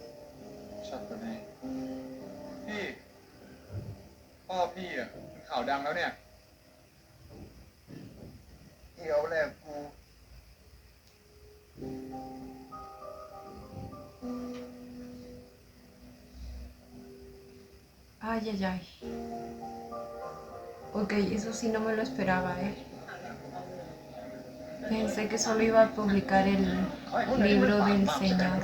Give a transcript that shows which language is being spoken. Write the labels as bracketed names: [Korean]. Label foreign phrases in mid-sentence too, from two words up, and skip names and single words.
[Thai] ชัดกว่านี้พี่ พ่อพี่อ่ะเป็นข่าวดังแล้วเนี่ย เดี๋ยวแหละกู [Spanish] Ay, ay, ay. Ok, eso sí no me lo esperaba, ¿eh? Pensé que solo iba a publicar el libro del señor.